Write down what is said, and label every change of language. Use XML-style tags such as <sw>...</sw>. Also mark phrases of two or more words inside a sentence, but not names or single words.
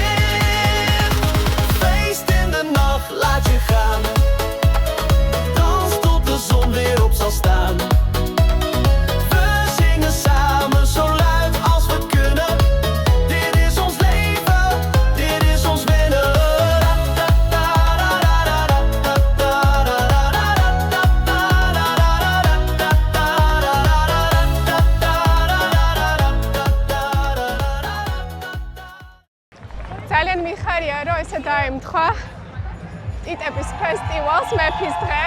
<nl>Feest in de nacht, laat je gaan. Dans tot de zon weer op zal staan. We zingen samen zo luid als we kunnen. Dit is ons leven, dit is ons winnen.</nl> <ka>ძალიან მიხარია, რომ ესე დაემთხვა ტიტების ფესტივალს მეფის დღე.</ka>